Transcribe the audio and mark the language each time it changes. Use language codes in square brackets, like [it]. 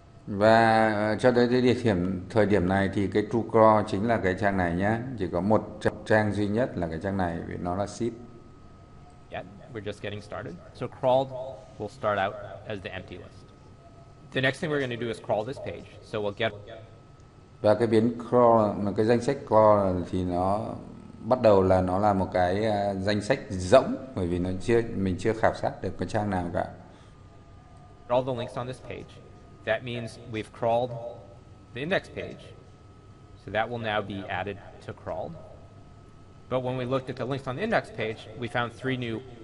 [vi] Và cho tới thời điểm này thì cái toCrawl chính là cái trang này nhé. Chỉ có một trang duy nhất là cái trang này, vì nó là seed. [en] Yeah, we're just getting started. So crawled will start out as the empty list. The next thing we're going to do is crawl this page. So we'll get. [vi] Và cái biến crawl, cái danh sách crawl thì nó bắt đầu là nó là một cái danh sách rỗng, bởi vì mình chưa khảo sát được cái trang nào cả. [en] All the links on this page. That means we've crawled the index page, so that will now be added to crawled. But when we looked at the links on the index page, we found 3 new.